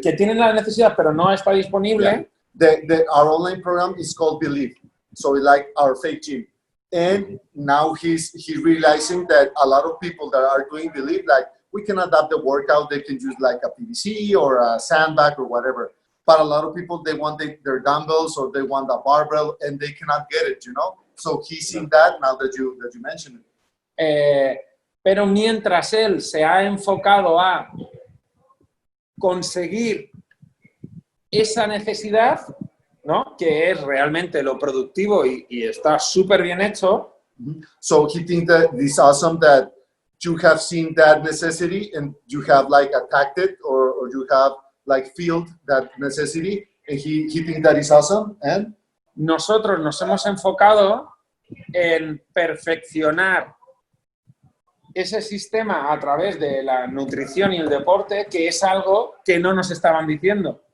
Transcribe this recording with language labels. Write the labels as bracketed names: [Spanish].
[Spanish] que tienen la necesidad pero no está disponible. [English] Yeah. Our online program is called Believe, so it's like our fake gym. And now he's realizing that a lot of people that are doing Believe, like we can adapt the workout, they can use like a PVC or a sandbag or whatever. But a lot of people, they want their dumbbells or they want a barbell and they cannot get it, you know? So he's seen that now that you mentioned it. [Spanish] Pero mientras él se ha enfocado a conseguir esa necesidad, ¿no? Que es realmente lo productivo y está súper bien hecho. [English] So he thinks that it's awesome that you have seen that necessity and you have like attacked it or you have like felt that necessity and he thinks that is awesome. And [Spanish] nosotros nos hemos enfocado en perfeccionar ese sistema a través de la nutrición y el deporte, que es algo que no nos estaban diciendo.